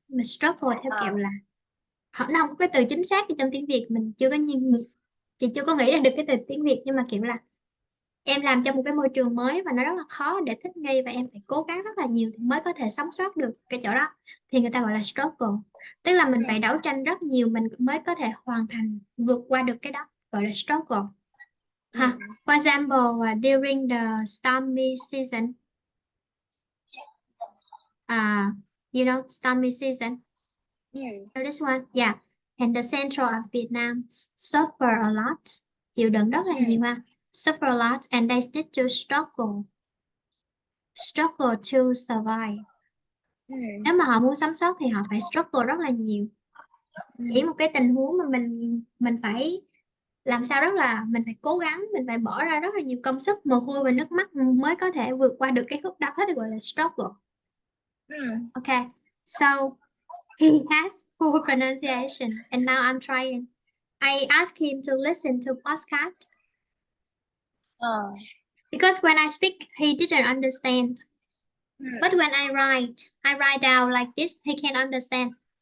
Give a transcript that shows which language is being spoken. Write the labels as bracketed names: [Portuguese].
[Vietnamese] Mà struggle theo kiểu là nó không có cái từ chính xác thì trong tiếng Việt mình chưa có chị chưa có nghĩ ra được cái từ tiếng Việt, nhưng mà kiểu là em làm trong một cái môi trường mới và nó rất là khó để thích nghi và em phải cố gắng rất là nhiều thì mới có thể sống sót được cái chỗ đó, thì người ta gọi là struggle. Tức là mình phải đấu tranh rất nhiều mình mới có thể hoàn thành vượt qua được cái đó, gọi là struggle. [English] For example, during the stormy season, stormy season. So this one, yeah. And the central of Vietnam suffer a lot. [Vietnamese] Chịu đựng rất là nhiều ha. [English] Suffer a lot and they need to struggle to survive. [Vietnamese] Nếu mà họ muốn sống sót thì họ phải struggle rất là nhiều. Chỉ một cái tình huống mà mình phải làm sao rất là mình phải cố gắng, mình phải bỏ ra rất là nhiều công sức, mồ hôi và nước mắt mới có thể vượt qua được cái khúc đó, thì gọi là struggle. [English] Okay, so he has poor pronunciation and now I'm trying. I asked him to listen to podcast because when I speak he didn't understand. But when I write down like this, he can understand.